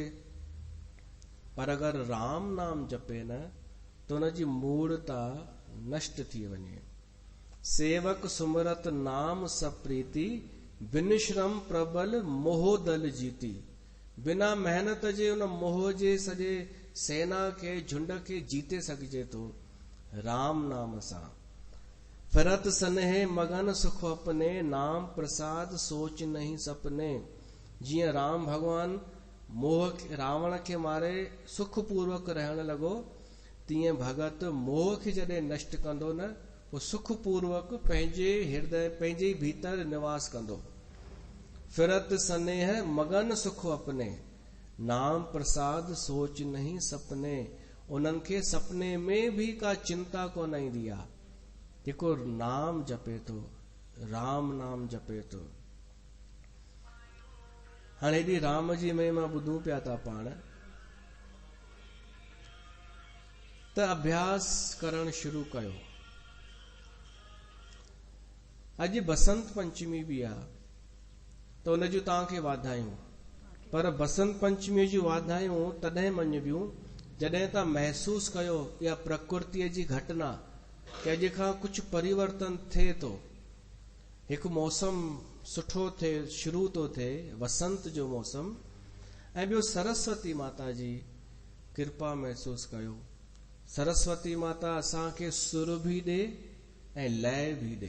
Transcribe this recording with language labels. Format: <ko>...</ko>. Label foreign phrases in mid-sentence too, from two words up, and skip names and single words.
<sd>पर अगरि राम नाम जपे न त हुनजी मूढ़ता नष्ट थी वञे।</sd> <awa>सेवक सुमरत नाम सप्रीति, बिन श्रम प्रबल मोह दल जीती।</awa> <sd>बिना मेहनत जे उन मोह जे सॼे सेना खे, झुंड खे जीते सघिजे थो राम नाम सां।</sd> <awa>फिरत स्नेह मगन सुख अपने, नाम प्रसाद सोच नहीं सपने।</awa> <sd>जीअं राम भगवान मोह रावण खे मारे सुख पूर्वक रहण लॻो, तीअं भगत मोह खे जॾहिं नष्ट कंदो न, पोइ सुख पूर्वक पंहिंजे हृदय, पंहिंजे भीतर निवास कंदो।</sd> <awa>फिरत स्नेह मगन सुख अपने, नाम प्रसाद सोच नहीं सपने।</awa> <sd>उन्हनि खे सपने में भी का चिंता कोन ईंदी आहे। जेको नाम जपे थो, राम नाम जपे थो। हाणे हेॾी राम जी महिमा ॿुधूं पिया था पाण, त अभ्यास करणु शुरू कयो। अॼु बसंत पंचमी बि आहे, त उन जूं तव्हांखे वाधायूं। पर बसंत पंचमी जूं वाधायूं तॾहिं मञबियूं जॾहिं तव्हां महसूस कयो या प्रकृतिअ जी घटना कि अॼु खां कुझु परिवर्तन थिए थो, हिकु मौसम सुठो थिए, शुरू थो थिए, वसंत जो मौसम। ऐं ॿियो सरस्वती माता जी कृपा महसूस कयो। सरस्वती माता असांखे सुर बि ॾे ऐं लय बि ॾे।</sd>